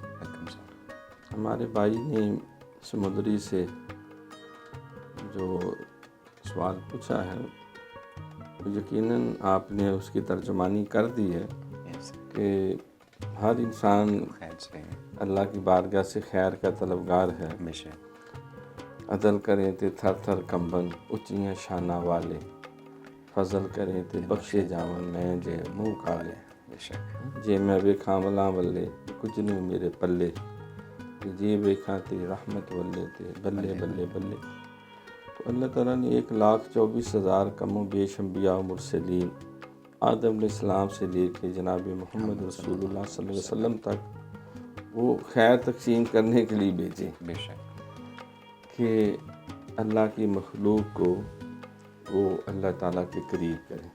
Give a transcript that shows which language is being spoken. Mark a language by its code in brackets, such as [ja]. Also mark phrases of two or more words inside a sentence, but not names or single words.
[ur] ہمارے بھائی نے سمندری سے جو سوال پوچھا ہے یقیناً آپ نے اس کی ترجمانی کر دی ہے کہ ہر انسان اللہ کی بارگاہ سے خیر کا طلبگار ہے. [pa] عدل کریں تے تھر تھر کمبن اچیاں شانہ والے، فضل کریں تے بخشے جاون میں جے منہ کالے. جے میں ویکھاں ولاں ولے کچھ نہیں میرے پلے، جے ویکھاں تے رحمت ولے تے بلے بلے بلے. [ur] تو اللہ تعالیٰ نے 1,24,000 کم و بیش انبیاء و مرسلین آدم [ar] علیہ السلام [ur] سے لے کے جناب [ar] محمد رسول اللہ صلی اللہ علیہ وسلم [ur] تک وہ خیر تقسیم کرنے کے لیے بھیجے کہ اللہ کی مخلوق کو وہ اللہ تعالیٰ کے قریب کریں.